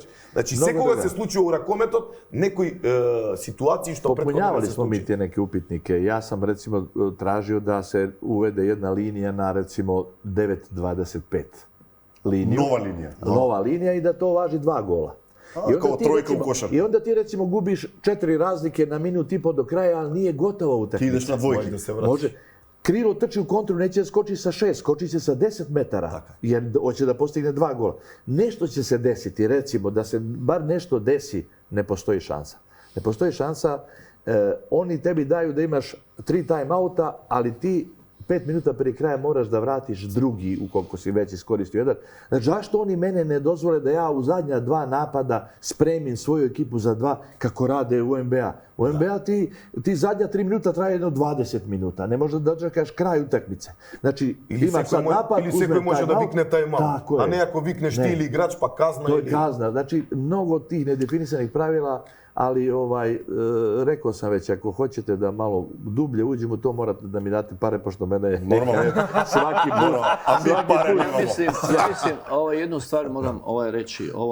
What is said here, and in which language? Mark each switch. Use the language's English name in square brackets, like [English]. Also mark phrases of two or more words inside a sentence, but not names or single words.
[Macedonian] Значи секогаш се случува у ракометот некои ситуации што [Serbian] Попунјавали смо ми тие неки упитнике. Јас сам рецимо тражио да се уведе една линија на рецимо 9.25 линија. [Macedonian] Нова линија и да тоа важи 2 гола. [Serbian] Како тројка у кошар. И onda ti recimo gubiš 4 razlike na minut i po do kraja, ali nije gotova utakmica. Ti ideš na dvojke da se vratiš. Može. Krilo trči u kontru, neće skoči sa 6, skoči će sa 10 metara, jer hoće da postigne 2 gola. Nešto će se desiti, recimo, da se bar nešto desi, ne postoji šansa. Ne postoji šansa, oni tebi daju da imaš 3 time-outa, ali ti 5 minuta prije kraja moraš da vratiš drugi, ukoliko si već iskoristio jedan. Znači, zašto oni mene ne dozvole da ja u zadnja 2 napada spremim svoju ekipu za 2, kako rade u NBA? U NBA ti zadnja 3 minuta traje jedno 20 minuta. Ne možeš da dočekaš kraj utakmice. Znači, ima sad napad, ili sekoj može da vikne time-out, a ne ako vikneš ti ili igrač pa kazna. To je kazna. Znači, mnogo tih nedefinisanih pravila, ali rekao sam već, ako hoćete da malo dublje uđemo, to morate da mi date pare, pošto mene je svaki put. Ja mislim, jednu stvar moram reći.